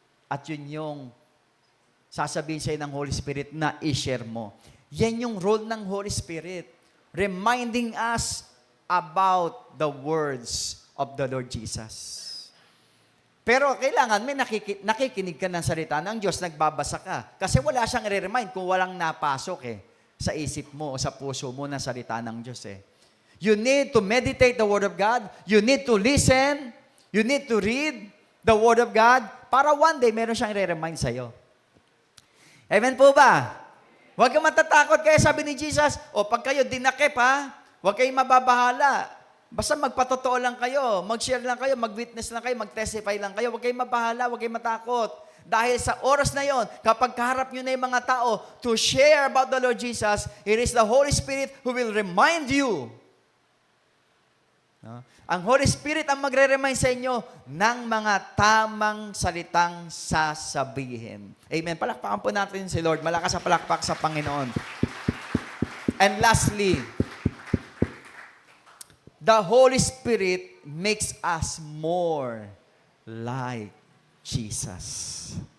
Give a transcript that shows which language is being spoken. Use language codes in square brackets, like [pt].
[tl] At yun yung sasabihin sa'yo ng Holy Spirit na i-share mo. Yan yung role ng Holy Spirit. [en] Reminding us about the words of the Lord Jesus. [tl] Pero kailangan may nakikinig ka ng salita ng Diyos, nagbabasa ka. Kasi wala siyang i-remind kung walang napasok sa isip mo o sa puso mo na salita ng Diyos [en] You need to meditate the Word of God. You need to listen. You need to read the Word of God [tl] para one day meron siyang i-remind sa'yo. Amen po ba? Huwag kang matatakot kaya sabi ni Jesus, pag kayo dinakip huwag kayong mababahala. Basta magpatotoo lang kayo, mag-share lang kayo, mag-witness lang kayo, mag-testify lang kayo. Huwag kayong mabahala, huwag kayong matakot. Dahil sa oras na yon, kapag kaharap nyo na yung mga tao [en] to share about the Lord Jesus, it is the Holy Spirit who will remind you. No? [tl] Ang Holy Spirit ang magre-remind sa inyo ng mga tamang salitang sasabihin. Amen. Palakpakan po natin si Lord. Malakas sa palakpak sa Panginoon. [en] And lastly, the Holy Spirit makes us more like Jesus.